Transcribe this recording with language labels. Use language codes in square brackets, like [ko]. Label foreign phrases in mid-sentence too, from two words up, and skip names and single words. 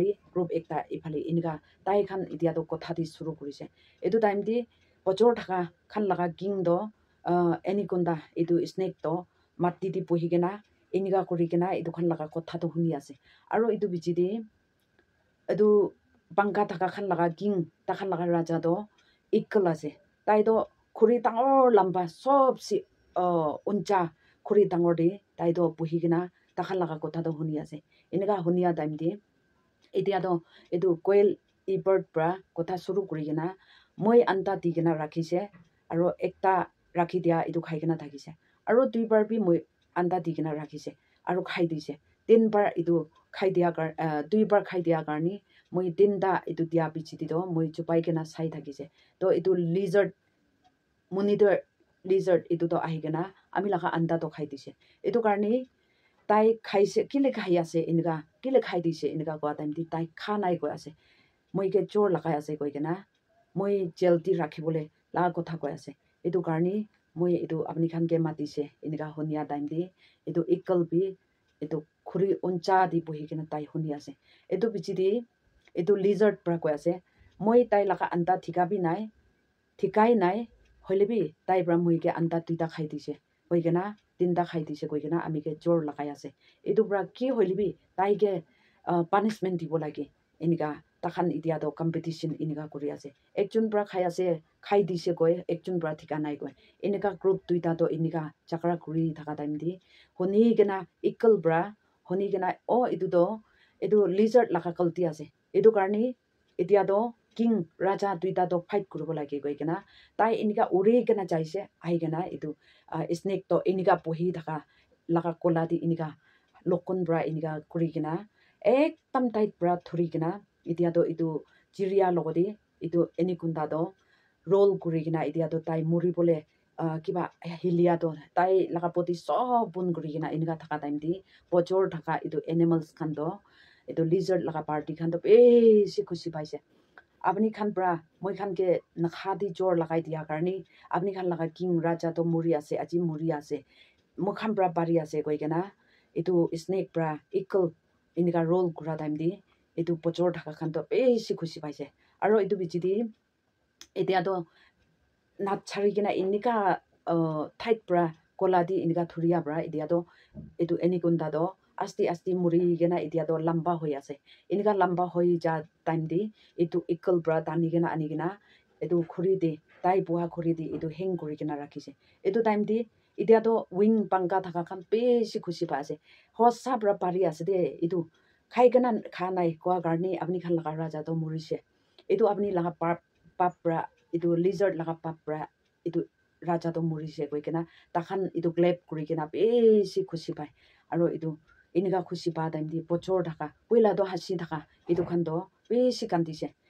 [nag] ifali inika tai khan idia do kotha di suru korise etu time di pochor thaka khan laga king do anaconda etu snake to matti di pohigena inika korigena etu khan laga kotha to huni ase aro etu bichi di etu panga thaka khan laga king ta khan laga raja do ikal ase tai do khuri tangor lamba sob si uncha khuri tangor di tai do pohigena ta khan laga kotha to huni ase inika hunia time di etia do etu koel e bird pra kotha suru kurigena moi anta digena rakhise aro ekta rakhi dia etu khai kena thakise aro duibar bi moi anda digena rakhise aro khai dise tinbar etu khai dia duibar khai dia karni moi tinda etu dia bichi di do moi chupai kena sai thakise to etu lizard [en] monitor lizard [nag] etu to ahigena ami laga anda to khai dise etu karni tai khaise kile khai ase inika kile khai dise inika kwa time di tai khanai ko ase moi ke chor lagai ase koikena moi jelti rakhibole la kotha koi ase etu karni moi etu apni khan ke matise inika hunia time di etu ikal bi etu khuri uncha di bohi kena tai huni ase etu bichi di etu lizard pra koi ase moi tai laga anda thika bi nai thikai nai hoilebi tai bra moi ke anda tuita khai dise koikena tinda khai dise koikena ami ke jor lagai ase etu bra ki hoilebi tai ke punishment dibo lage inika takhan idia do competition inika kuri ase ekjon bra khai ase khai dise koi ekjon bra thika nai koi inika group tuita do inika chakra kuri thaka time di honi gena ikal bra honi gena etu do etu lizard laga kalti ase etu karni idia do king raja tuita do fight kuribo lage koi kena tai inika uri gena jaise ai gena etu snake to inika pohi thaka laga kola di inika lokon bra inika kuri gena ekdam tight bra thuri gena idia do etu chiria logodi etu anaconda do roll kuri gena idia do tai muri bole kiba hilia do tai laga poti sob bun kuri gena inika thaka time di pochor thaka etu animals khan do etu lizard laga party khan do beshi khushi paise apni khan bra moi khan ke nakha di jor lagai dia karni apni khan laga king raja to muri ase aji muri ase mukhan bra pari ase koi kena etu snake bra ikal inika roll kura time di etu pochor thaka khan to beshi khushi paise aro etu bichi di etia do nat chari kena inika tight bra kola di inika thuria bra etia do etu anaconda do asti muri gena etia do lamba hoi ase inika lamba hoi ja time di etu ikal bra tani gena ani gena etu khuri di tai buha khuri di etu hang kuri gena rakhise etu time di etia do wing panga thaka khan beshi khushi pa ase hosa bra pari ase de etu khai gena khanai kwa karni apni khan laga raja to murise etu apni laga papra etu lizard laga papra etu raja to murise koi kena takhan etu clap kuri kena beshi khushi pai aro etu inika khushi pa time di pochor thaka poila do hasi thaka etu khan do beshi kandise